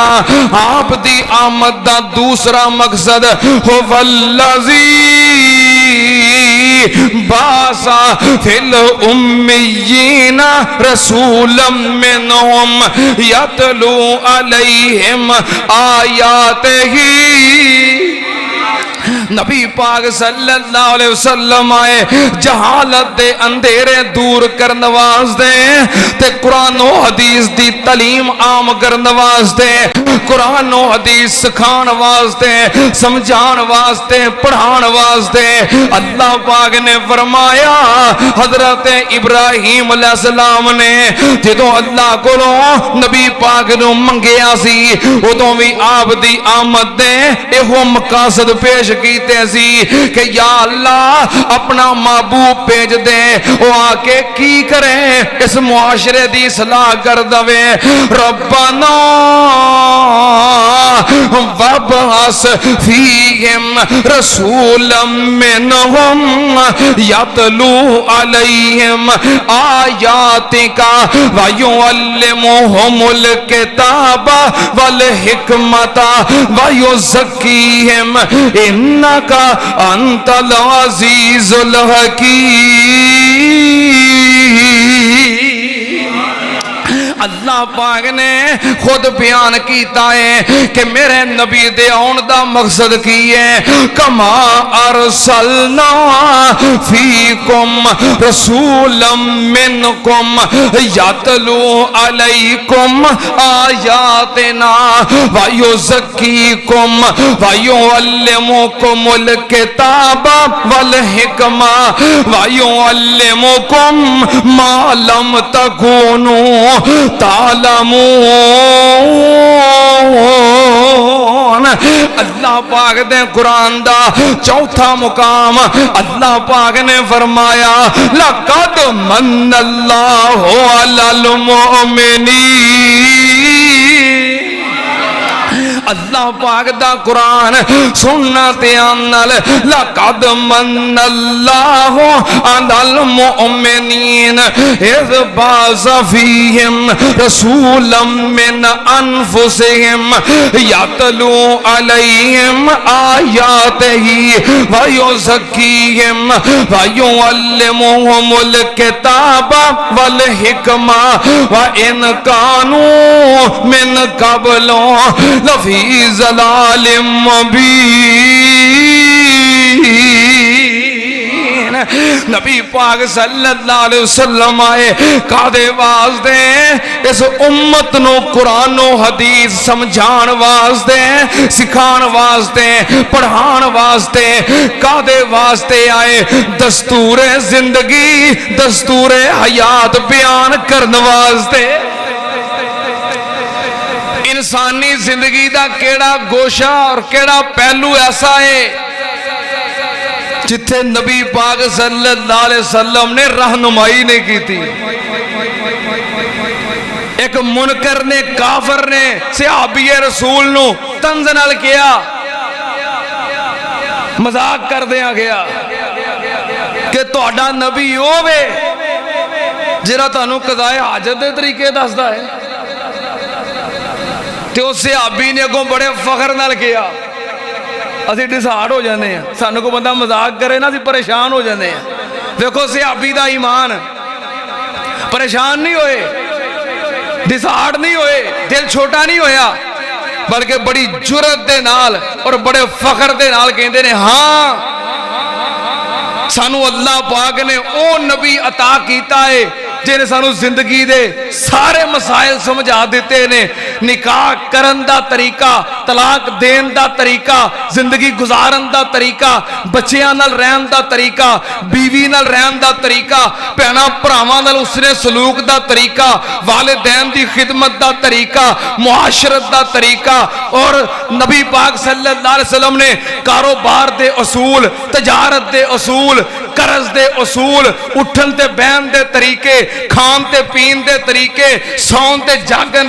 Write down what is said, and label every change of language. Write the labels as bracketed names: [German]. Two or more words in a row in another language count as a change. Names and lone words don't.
[Punjabi] آپ دی آمد دا دوسرا مقصد ہو [Arabic] والذی باسا فی الامیین رسولا منہم یتلو علیہم آیاتہ۔ [Punjabi] نبی پاک صلی اللہ علیہ وسلم آئے جہالت دے اندھیرے دور کرن واسطے تے قرآن و حدیث دی تعلیم عام کرن واسطے، قرآن و حدیث سکھان واسطے، سمجھان واسطے، پڑھان واسطے۔ اللہ پاک نے فرمایا حضرت ابراہیم علیہ السلام نے جدوں اللہ کولوں نبی پاک نو منگیا سی ادوں بھی آپ دی آمد دے ایہو مقاصد پیش کیتے سی کہ یا اللہ اپنا محبوب بھیج دے، وہ آ کے کی کرے اس معاشرے دی اصلاح کر دوے۔ [Arabic] ربنا وابعث فیہم رسولا منہم یتلو علیہم آیاتک ویعلمہم الکتاب والحکمت ویزکیہم انک انت العزیز الحکیم۔ [Punjabi] اللہ پاک نے خود بیان کیتا ہے کہ میرے نبی دے آن دا مقصد کی ہے، [Arabic] کما ارسلنا فیکم رسولا منکم یتلو علیکم آیاتنا ویزکیکم ویعلمکم الکتاب والحکمہ ویعلمکم ما لم تکونوا تعلمون۔ [Punjabi] اللہ پاک دے قرآن دا چوتھا مقام اللہ پاک نے فرمایا [Arabic] لَقَدْ مَنَّ اللَّهُ عَلَى الْمُؤْمِنِينَ۔ [Punjabi] اللہ پاک دا قرآن سننا تیانل لَقَدْ [Arabic] مَنَّ اللَّهُ عَلَى الْمُؤْمِنِينَ اِذْ بَعَثَ فِيهِمْ رَسُولًا مِّنْ أَنفُسِهِمْ يَتْلُو عَلَيْهِمْ آيَاتِهِ وَيُزَكِّيهِمْ وَيُعَلِّمُهُمُ الْكِتَابَ وَالْحِكْمَةَ وَإِنْ كَانُوا مِنْ قَبْلُ لَفِي ضلال مبین۔ [Punjabi] نبی پاک صلی اللہ علیہ وسلم آئے کادے واسطے اس امت نو قرآن و حدیث سمجھان واسطے سکھان واسطے پڑھان واسطے کادے واسطے آئے دستور زندگی دستور حیات بیان کرن واسطے انسانی زندگی دا کیڑا گوشہ اور کیڑا پہلو ایسا ہے جتھے نبی پاک صلی اللہ علیہ وسلم نے رہنمائی [Urdu] نہیں کی تھی [Punjabi] ایک منکر نے کافر نے صحابی رسول نو طنز نال کیا مذاق کر دیا گیا کہ تہاڈا نبی ہووے جڑا تانوں قضائے حاجت دے طریقے دسدا ہے تے اس صحابی نے اگوں بڑے فخر نال کیا اسی ڈسہارڈ ہو جانے ہیں سانوں کو بندہ مذاق کرے نا اسی پریشان ہو جانے ہیں دیکھو صحابی دا ایمان پریشان نہیں ہوئے ڈسہارڈ نہیں ہوئے دل چھوٹا نہیں ہویا بلکہ بڑی جرت دے نال اور بڑے فخر دے نال کہندے نے ہاں سانو اللہ پاک نے او نبی عطا کیتا ہے جنہیں سانو زندگی دے سارے مسائل سمجھا دیتے نے نکاح کرن دا طریقہ طلاق دین دا طریقہ زندگی گزارن دا طریقہ بچیاں نال رہن دا طریقہ بیوی نال رہن دا طریقہ بہناں بھراواں نال اس نے سلوک دا طریقہ والدین دی خدمت دا طریقہ معاشرت دا طریقہ اور نبی پاک صلی اللہ علیہ وسلم نے کاروبار دے اصول تجارت دے اصول قرض دے اصول اٹھن تے بہن دے طریقے کھان تے پین دے طریقے سون تے جاگن